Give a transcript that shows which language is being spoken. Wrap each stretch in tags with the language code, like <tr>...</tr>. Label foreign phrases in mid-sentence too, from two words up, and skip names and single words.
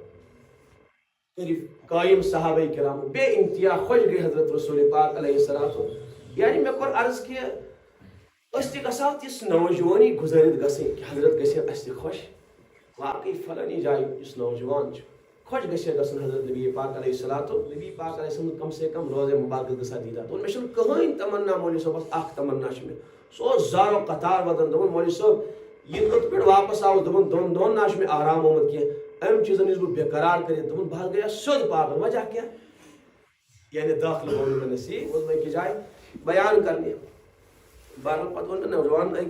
<ks>کٔرِکھ قٲیِم صحابہ کرامو بے انتہا خۄش گٔے حضرت رسول پاک</ks> <ar>علیہ الصلوٰۃ</ar> <ks>یعنی مےٚ کوٚر عرض کہِ أسۍ تہِ گژھو تِژھ نوجوانی گُزٲرِتھ گژھٕنۍ کہ حضرت گژھِ ہے اَسہِ تہِ خۄش واقعی فلٲنی جایہِ یُس نوجوان چھُ خۄش گژھِ ہے گژھُن حضرت نبی پاک</ks> <ar>علیہ الصلوٰۃ</ar> <ks>نبی پاک</ks> <ar>علیہ السلام</ar> <ks>کم سے کم روزے مبارک گژھا دیٖدا دوٚپُن مےٚ چھُنہٕ کٕہٕنۍ تمنا مولوی صٲبس اکھ تمنا چھِ مےٚ سُہ اوس زارو قطار ودان دوٚپُن مولوی صٲب یہِ توٚت پٮ۪ٹھ واپس آوُس دوٚپُن 2 دۄہن نہ چھُ مےٚ آرام آمُت کینٛہہ امہِ چیٖزن نِش بہٕ بےقرار کٔرِتھ دوٚپُن بہٕ حظ گٔیس سیوٚد پاگل وجہ کیٛاہ یعنی دٲخلہٕ گوٚو نہٕ مےٚ نصیٖب اوس بہٕ أکِس جایہِ بیان کرنہِ بہرحال پتہٕ ووٚن مےٚ نوجوان أکۍ</ks>